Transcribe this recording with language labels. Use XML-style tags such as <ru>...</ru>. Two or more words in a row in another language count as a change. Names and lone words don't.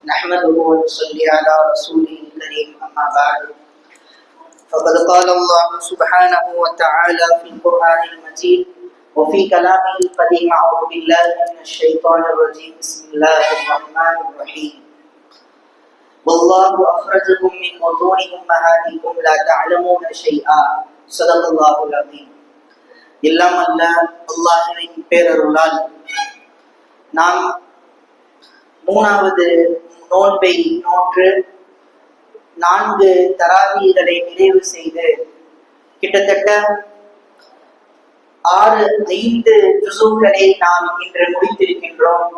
<ar>نحمده ونصلي على رسوله الكريم أما بعد فقد قال الله سبحانه وتعالى في القرآن المجيد وفي كلامه القديم أعوذ بالله من الشيطان الرجيم بسم الله الرحمن الرحيم والله أخرجكم من بطون أمهاتكم لا تعلمون شيئا صدق الله العظيم.</ar> <ta>எல்லாம் அல்ல அல்லாஹ்வின் பேரருளால் நாம் மூணாவது நோன்பை நோற்று 4 தராவீகளை நிறைவு செய்து கிட்டத்தட்ட 5 ஜுஸுகளை நாம் இன்று முடித்திருக்கின்றோம்.</ta>